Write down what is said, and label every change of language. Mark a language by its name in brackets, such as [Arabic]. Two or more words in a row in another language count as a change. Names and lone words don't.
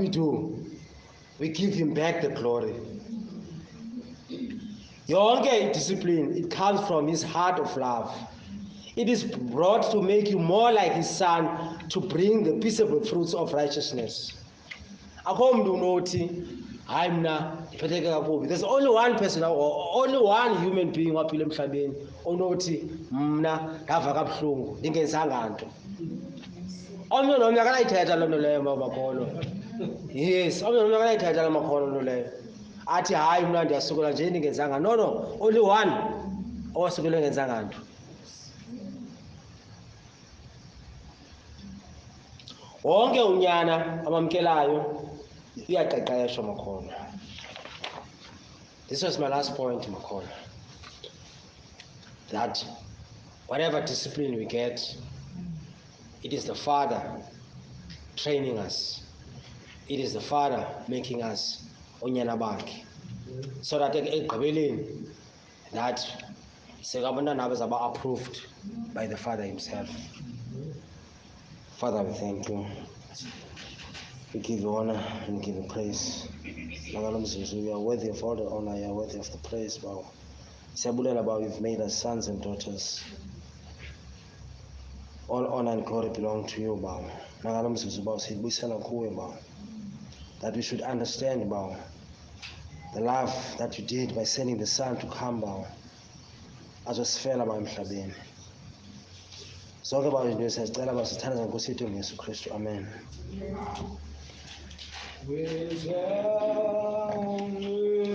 [English] We give him back the glory. Yonke discipline, it comes from his heart of love. It is brought to make you more like his son, to bring the peaceable fruits of righteousness. There's only one person, or only one human being [Xhosa] waphila emhlabeni onothi mna ndava kabuhlungu ndingenzanga nto. Omnye nomnye akanayithetha loo nto leyo makholwa. Yes, omnye nomnye akanayithetha loo makholwa loo nto leyo. Athi hayi mna ndiyasukela nje ndingenzanga. [English] No, only one [Xhosa] owasukela engenzanga nto. Wonke unyana abamkelayo uyaqeqeshwa makholwa. [English] This was my last point, makholwa. That whatever discipline we get, it is the Father training us. It is the Father making us [Xhosa] onyana bakhe. [English] So that ekugqibeleni, that [Xhosa] sekabantwana abazaba [English] approved by the Father himself. Father, we thank you. We give you honor and give you praise. You are worthy of all the honor, you are worthy of the praise. You've made us sons and daughters. All honor and glory belong to you, that we should understand the love that you did by sending the Son to come as was fell about emhlabeni. [Xhosa] Zonke izinto siyazicela sithandaza nkosi yethu Yesu Kristu. Amen.